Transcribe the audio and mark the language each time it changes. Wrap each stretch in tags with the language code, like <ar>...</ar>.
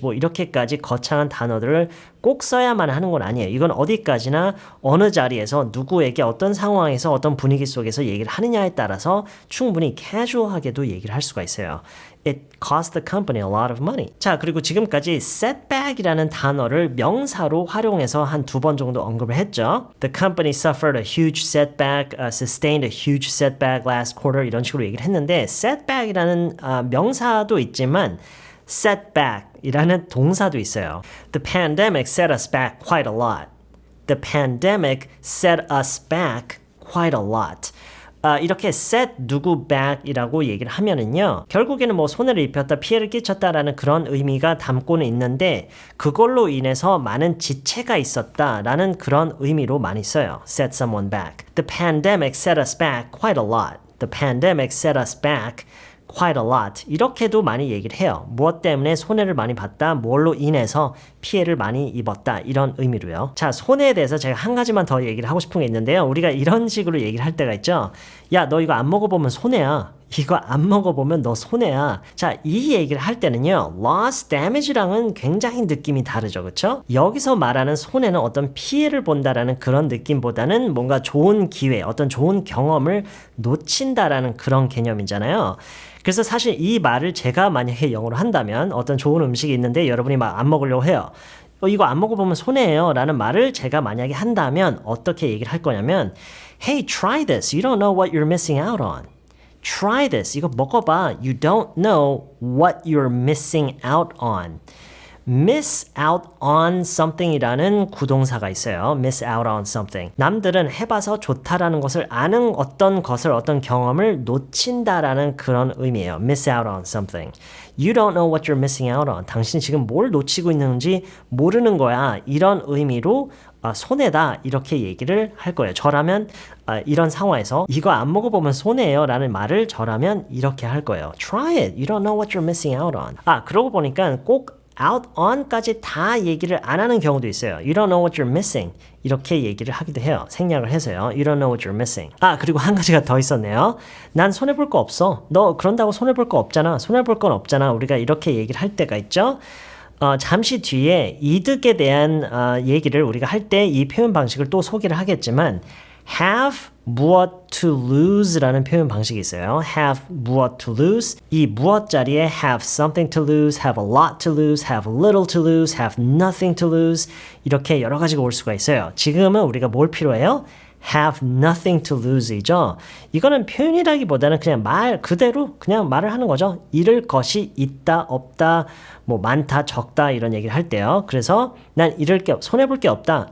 <ko>뭐 이렇게까지 거창한 단어들을 꼭 써야만 하는 건 아니에요. 이건 어디까지나 어느 자리에서 누구에게 어떤 상황에서 어떤 분위기 속에서 얘기를 하느냐에 따라서 충분히 casual하게도 얘기를 할 수가 있어요.</ko> <en>It cost the company a lot of money.</en> <ko>자, 그리고 지금까지 setback이라는 단어를 명사로 활용해서 한 2번 정도 언급을 했죠.</ko> <en>The company suffered a huge setback, sustained a huge setback last quarter</en> <ko>이런 식으로 얘기를 했는데 setback이라는 명사도 있지만 setback이라는 동사도 있어요.</ko> <en>The pandemic set us back quite a lot. The pandemic set us back quite a lot.</en> <ko>이렇게 set 누구 back이라고 얘기를 하면은요 결국에는 뭐 손해를 입혔다 피해를 끼쳤다라는 그런 의미가 담고는 있는데 그걸로 인해서 많은 지체가 있었다라는 그런 의미로 많이 써요.</ko> <en>set someone back. The pandemic set us back quite a lot. The pandemic set us back quite a lot.</en> <ko>이렇게도 많이 얘기를 해요. 무엇 때문에 손해를 많이 봤다, 뭘로 인해서 피해를 많이 입었다 이런 의미로요. 자, 손해에 대해서 제가 한 가지만 더 얘기를 하고 싶은 게 있는데요. 우리가 이런 식으로 얘기를 할 때가 있죠. 야, 너 이거 안 먹어보면 손해야. 이거 안 먹어보면 너 손해야. 자, 이 얘기를 할 때는요. loss damage랑은 굉장히 느낌이 다르죠. 그렇죠? 여기서 말하는 손해는 어떤 피해를 본다라는 그런 느낌보다는 뭔가 좋은 기회, 어떤 좋은 경험을 놓친다라는 그런 개념이잖아요. 그래서 사실 이 말을 제가 만약에 영어로 한다면 어떤 좋은 음식이 있는데 여러분이 막 안 먹으려고 해요. 이거 안 먹어보면 손해예요 라는 말을 제가 만약에 한다면 어떻게 얘기를 할 거냐면</ko> <en>Hey, try this. You don't know what you're missing out on. Try this.</en> <ko>이거 먹어봐.</ko> <en>You don't know what you're missing out on.</en> <ko>miss out on something이라는 구동사가 있어요.</ko> <en>miss out on something.</en> <ko>남들은 해봐서 좋다라는 것을 아는 어떤 것을 어떤 경험을 놓친다라는 그런 의미예요.</ko> <en>miss out on something. You don't know what you're missing out on.</en> <ko>당신이 지금 뭘 놓치고 있는지 모르는 거야. 이런 의미로 손해다 이렇게 얘기를 할 거예요. 저라면 이런 상황에서 이거 안 먹어보면 손해예요 라는 말을 저라면 이렇게 할 거예요.</ko> <en>Try it. You don't know what you're missing out on.</en> <ko>그러고 보니까 꼭 out on까지 다 얘기를 안 하는 경우도 있어요.</ko> <en>You don't know what you're missing.</en> <ko>이렇게 얘기를 하기도 해요. 생략을 해서요.</ko> <en>You don't know what you're missing.</en> <ko>그리고 한 가지가 더 있었네요. 난 손해볼 거 없어. 너 그런다고 손해볼 거 없잖아. 손해볼 건 없잖아. 우리가 이렇게 얘기를 할 때가 있죠. 잠시 뒤에 이득에 대한 얘기를 우리가 할 때 이 표현 방식을 또 소개를 하겠지만 have 무엇 to lose라는 표현 방식이 있어요.</ko> <en>have 무엇 to lose.</en> <ko>이 무엇 자리에</ko> <en>have something to lose, have a lot to lose, have little to lose, have nothing to lose</en> <ko>이렇게 여러 가지가 올 수가 있어요. 지금은 우리가 뭘 필요해요? have nothing to lose이죠. 이거는 표현이라기보다는 그냥 말 그대로 그냥 말을 하는 거죠. 잃을 것이 있다, 없다, 뭐 많다, 적다 이런 얘기를 할 때요. 그래서 난 잃을 게 손해볼 게 없다.</ko>